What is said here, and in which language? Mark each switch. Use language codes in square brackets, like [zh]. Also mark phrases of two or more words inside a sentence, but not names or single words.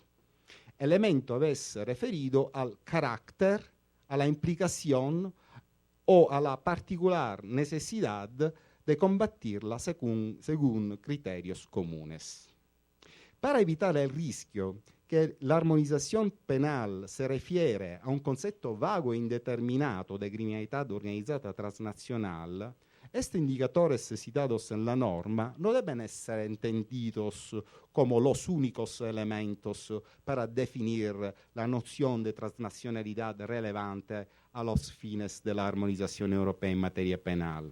[es] Elemento a veces referido al carácter, a la implicación o a la particular necesidad de combatirla según criterios comunes. Para evitar el riesgo que la armonización penal se refiere a un concepto vago e indeterminato de criminalidad organizada transnacional, estos indicadores citados en la norma no deben ser entendidos como los únicos elementos para definir la noción de transnacionalidad relevante a los fines de la armonización europea en materia penal.